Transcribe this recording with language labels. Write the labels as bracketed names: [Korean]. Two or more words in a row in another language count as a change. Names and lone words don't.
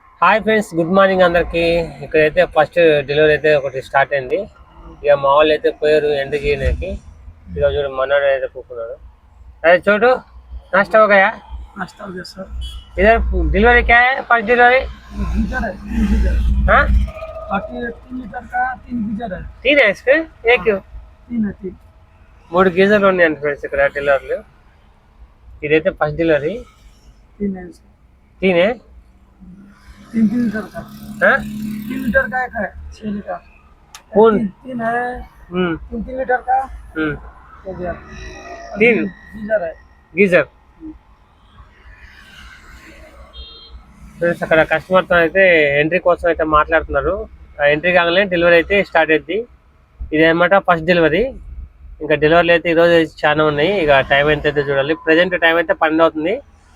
[English] Hi friends, good morning [Telugu] అందరికి. ఇక్కడైతే [English] first delivery [Telugu] అయితే ఒకటి స్టార్ట్ అయింది. ఇక మా వాళ్ళు అయితే పోయారు ఎండ చేయడానికి. ఇక చూడు మనోడు అయితే కూకున్నాడు. [Hindi] अरे छोटू, नाश्ता हो गया? नाश्ता हो गया सर। इधर डिलीवरी क्या है? [English] first delivery [Hindi] गीजर है, 3 गीजर। हाँ, बाकी 3 लीटर का 3 गीजर है। 3 है इसके, एक क्यों? 3 है 3। [Telugu] 3 గీజర్లు ఉన్నాయండి ఫ్రెండ్స్ ఇక్కడ డెలివరీలు. ఇదైతే [English] first delivery. [Hindi] 3 है इसका। 3 है 3 लीटर का। हाँ 3 लीटर का एक है, 6 लीटर। कौन? 3 है। 3 लीटर का हो गया। 3 गीजर है। [English] geyser friends. [Telugu] అక్కడ కస్టమర్తో అయితే ఎంట్రీ కోసం అయితే మాట్లాడుతున్నారు. ఆ ఎంట్రీ కాగానే డెలివరీ అయితే స్టార్ట్ అవుతుంది. ఇదేమన్నమాట [English] first delivery. [Telugu] ఇంకా డెలివరీలు అయితే ఈరోజు చాలా ఉన్నాయి. ఇక టైం ఎంత అయితే చూడాలి. [English] present time [Telugu] అయితే 12 అవుతుంది.